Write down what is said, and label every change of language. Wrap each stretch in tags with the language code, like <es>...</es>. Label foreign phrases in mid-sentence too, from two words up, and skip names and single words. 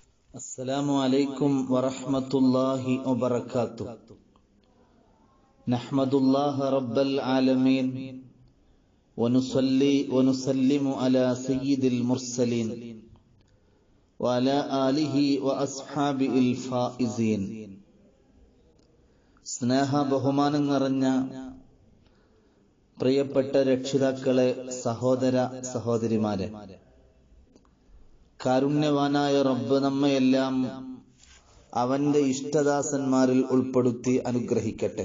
<ar>السلام عليكم ورحمة الله وبركاته. نحمد الله رب العالمين ونصلي ونسلم على سيد المرسلين وعلى آله وأصحابه الفائزين.</ar> <ml>സ്നേഹ ബഹുമാനം നിറഞ്ഞ പ്രിയപ്പെട്ട രക്ഷിതാക്കളെ, സഹോദര സഹോദരിമാരെ, കാരുണ്യവാനായ റബ്ബ് നമ്മയെല്ലാം അവന്റെ ഇഷ്ടദാസന്മാരിൽ ഉൾപ്പെടുത്തി അനുഗ്രഹിക്കട്ടെ.</ml>